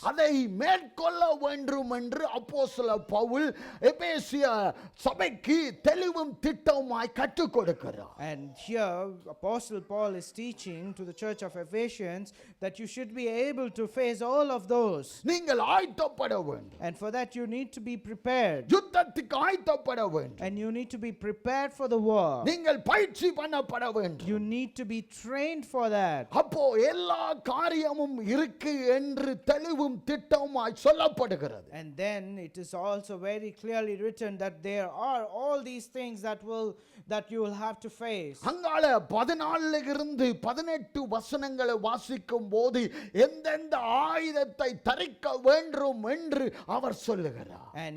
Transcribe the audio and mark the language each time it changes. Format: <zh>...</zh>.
<ta>அதை மேற்கொள்ள வேண்டும் என்று அப்போஸ்தலர் பவுல் எபேசிய சபைக்கு தெளிவும் திட்டமாய் கற்றுக் கொடுக்கிறார்.</ta> <en>And here Apostle Paul is teaching to the church of Ephesians that you should be able to face all of those.</en> <ta>நீங்கள் ஆயத்தப்பட வேண்டும்.</ta> <en>And for that you need to be prepared.</en> <ta>யுத்தத்துக்கு ஆயத்தப்பட வேண்டும்.</ta> <en>And you need to be prepared for the war.</en> <ta>நீங்கள் பயிற்சி பண்ணப்பட வேண்டும்.</ta> <en>You need to be trained for that.</en> <ta>அப்போ எல்லா காரியமும் இருக்கு என்று தெளிவும் திட்டமாய் சொல்லப்படுகிறது.</ta> <en>And then it is also very clearly written that there are all these things that you will have to face.</en> <ta>அங்கால 14 இருந்து 18 வசனங்களை வாசிக்கும் போது எந்தெந்த ஆயுதத்தை தரிக்க வேண்டும் என்று அவர் சொல்லுகிறார்.</ta>